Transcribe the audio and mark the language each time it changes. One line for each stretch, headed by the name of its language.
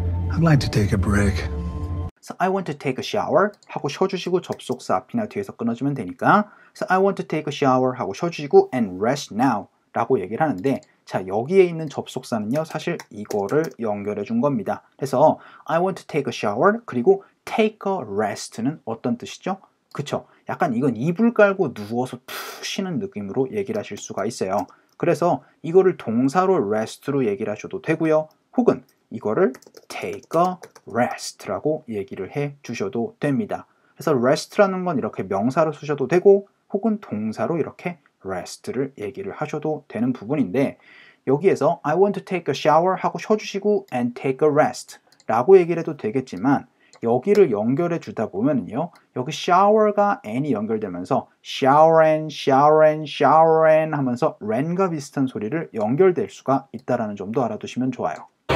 English: I'd like to take a break. So I want to take a shower
Korean: 하고 쉬어주시고 접속사 앞이나 뒤에서 끊어주면 되니까 So I want to take a shower 하고 쉬어주시고
English: and rest now
Korean: 라고 얘기를 하는데 자 여기에 있는 접속사는요 사실 이거를 연결해 준 겁니다. 그래서 I want to take a shower 그리고 take a rest는 어떤 뜻이죠? 그쵸? 약간 이건 이불 깔고 누워서 푹 쉬는 느낌으로 얘기를 하실 수가 있어요. 그래서 이거를 동사로 rest로 얘기를 하셔도 되고요. 혹은 이거를 take a rest라고 얘기를 해 주셔도 됩니다. 그래서 rest라는 건 이렇게 명사로 쓰셔도 되고 혹은 동사로 이렇게 rest를 얘기를 하셔도 되는 부분인데 여기에서
English: I want to take a shower
Korean: 하고 쉬어주시고 and take a rest 라고 얘기를 해도 되겠지만 여기를 연결해 주다 보면요 여기 shower가 n이 연결되면서 shower and 하면서 rain과 비슷한 소리를 연결될 수가 있다는 점도 알아두시면 좋아요.